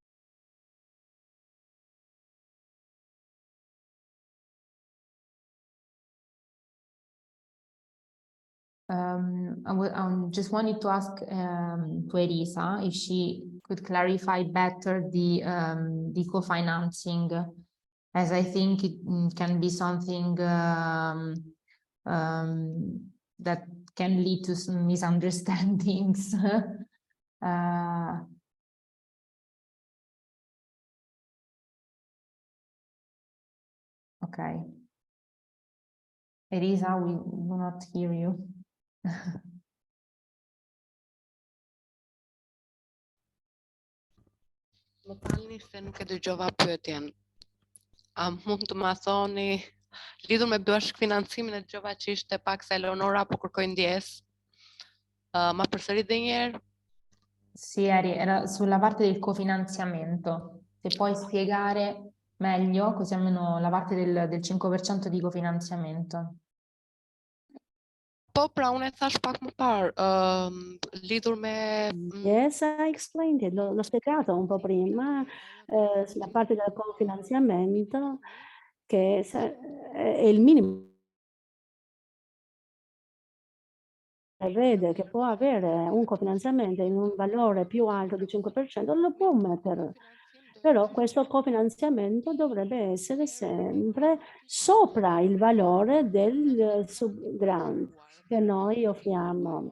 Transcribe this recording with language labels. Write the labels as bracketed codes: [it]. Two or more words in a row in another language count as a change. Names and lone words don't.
[en] I just wanted to ask to Elisa if she could clarify better the co-financing, as I think it can be something that can lead to some misunderstandings. Okay. Elisa, we do not hear you. [sq] Më falni se nuk e dëgjova pyetjen. A mund të ma thoni, lidhur me bashkëfinancimin, e dëgjova që ishte pak se Eleonora po kërkoi ndjes. Ma përsërit edhe një herë? [it] Sì, era sulla parte del cofinanziamento. Se puoi spiegare meglio, così almeno la parte del 5% di cofinanziamento. [sq] Po, pra unë e thash pak më parë, lidhur me... [en] Yes, I explained it, [it] l'ho spiegato un po' prima, sulla parte del cofinanziamento, che è il minimo. Vede che può avere un cofinanziamento in un valore più alto di 5%, lo può mettere Però questo cofinanziamento dovrebbe essere sempre sopra il valore del subgrant che noi offriamo.